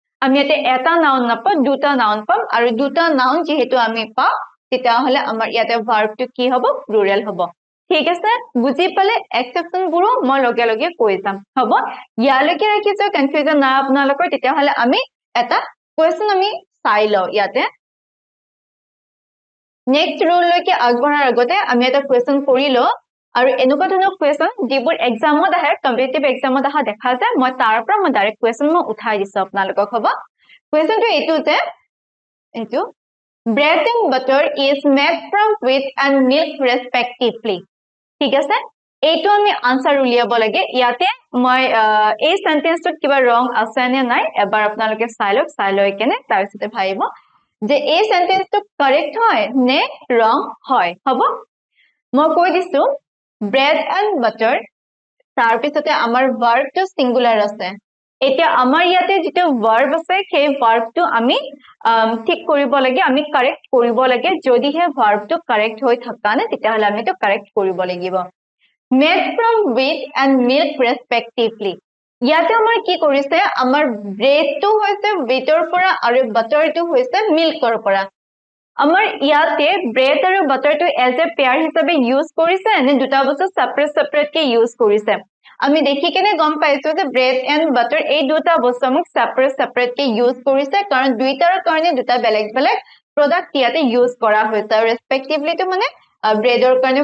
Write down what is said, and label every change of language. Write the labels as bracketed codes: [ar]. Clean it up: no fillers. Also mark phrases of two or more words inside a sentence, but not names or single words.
[as] আমি ইয়াতে এটা নাউন নাপাওঁ দুটা নাউন পাম আৰু দুটা নাউন যেহেতু আমি পাওঁ তেতিয়াহলে আমাৰ ইয়াতে ভাৰ্বটো কি হ'ব প্লুৰেল হ'ব ঠিক আছে বুজি পালে এক্সেপচন বোৰো মই লগে লগে কৈ যাম হ'ব ইয়ালৈকে ৰাখিছো কনফিউজন নাই আপোনালোকৰ তেতিয়াহলে আমি এটা কোৱেশ্চন আমি চাই লওঁ ইয়াতে [en] next rule [as] লৈকে আগবঢ়াৰ আগতে আমি এটা কোৱেশ্চন কৰি লওঁ আৰু এনেকুৱা ধৰণৰ কোৱেশ্চন যিবোৰ এক্সামত আহে [en] competitive examত [as] আহা দেখা যায় মই তাৰ পৰা মই [en] direct question [as] মই উঠাই দিছো আপোনালোকক হ'ব কোৱেশ্চনটো এইটো যে এইটো [en] bread and butter is made from wheat and milk respectively [as] ঠিক আছে এইটো আমি আনসাৰ উলিয়াব লাগে ইয়াতে মই এই সেন্টেন্সটোত কিবা ৰং আছে নে নাই এবাৰ আপোনালোকে চাই লৈ কেনে তাৰ পিছতে ভাবিব যে এই সেন্টেন্সটো কাৰেক্ট হয় নে ৰং হয় হ'ব মই কৈ দিছো [en] bread and butter [as] তাৰ পিছতে আমাৰ ভাৰ্বটো সিঙ্গুলাৰ আছে এতিয়া আমাৰ ইয়াতে যেটো ভাৰ্ব আছে সেই ভাৰ্বটো আমি ঠিক কৰিব লাগে আমি কাৰেক্ট কৰিব লাগে যদিহে ভাৰ্বটো কাৰেক্ট হৈ থকা নে তেতিয়াহলে আমি তো কাৰেক্ট কৰিব লাগিব [en] made from wheat and milk respectively [as] ইয়াতে আমাৰ কি কৰিছে আমাৰ ব্ৰেডটো হৈছে wheatৰ পৰা আৰু বাটাৰটো হৈছে মিল্কৰ পৰা আমাৰ ইয়াতে ব্ৰেড আৰু বাটাৰটো [en] as a pair [as] হিচাপে ইউজ কৰিছে নে দুটা বস্তু সেপাৰেট কে ইউজ কৰিছে আমি দেখি কেনে গম পাইছো যে [en] bread and butter [as] এই দুটা বস্তু আমাক সেপাৰেট কে ইউজ কৰিছে কাৰণ দুইটাৰ কাৰণে দুটা বেলেগ বেলেগ প্ৰডাক্ট ইয়াতে ইউজ কৰা হৈছে আৰু ৰেসপেক্টিভলি তো মানে ব্ৰেডৰ কাৰণে